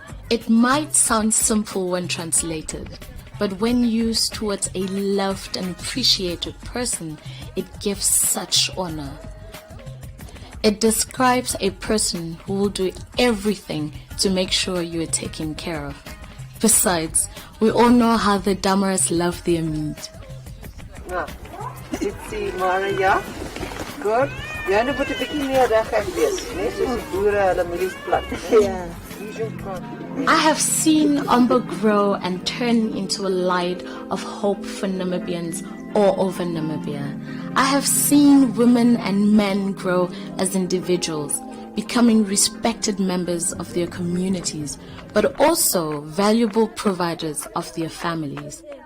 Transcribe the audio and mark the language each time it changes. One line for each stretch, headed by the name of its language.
English: It might sound simple when translated, but when used towards a loved and appreciated person, it gives such honor. It describes a person who will do everything to make sure you are taken care of. Besides, we all know how the Damaras love their meat. Let's see, Maria. Good.
Afrikaans: Johanna moet 'n bietjie meer regheid wees, né? Soos die boere hulle mielies plant. Ja.
English: I have seen Omba grow and turn into a light of hope for Namibians all over Namibia. I have seen women and men grow as individuals, becoming respected members of their communities, but also valuable providers of their families.